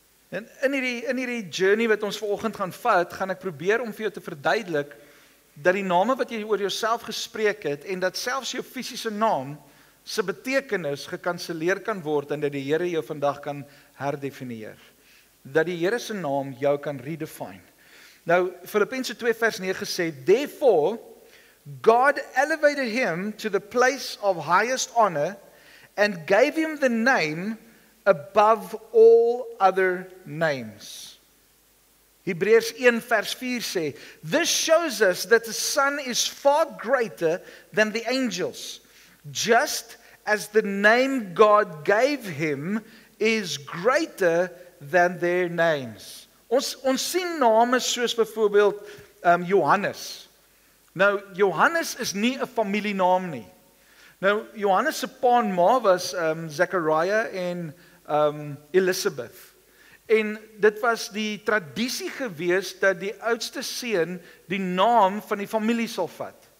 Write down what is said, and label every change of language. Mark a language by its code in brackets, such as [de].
[af] En in hierdie journey wat ons vanoggend gaan vat, gaan ek probeer om vir jou te verduidelik dat die name wat jy oor jouself gespreek het en dat selfs jou fisiese naam se betekenis gekanselleer kan word en dat die Here jou vandag kan herdefinieer. Dat die Here se naam jou kan redefine. Nou Filippense 2 vers 9 sê, [en] therefore God elevated him to the place of highest honor and gave him the name above all other names. [af] Hebreërs 1 vers 4 sê, [en] this shows us that the Son is far greater than the angels, just as the name God gave him is greater than their names. [af] Ons sien name soos byvoorbeeld Johannes. Nou, Johannes is nie 'n familienaam nie. Nou, Johannes se pa en ma was Zachariah en Elizabeth. En dit was die tradisie gewees dat die oudste seun die naam van die familie sal vat.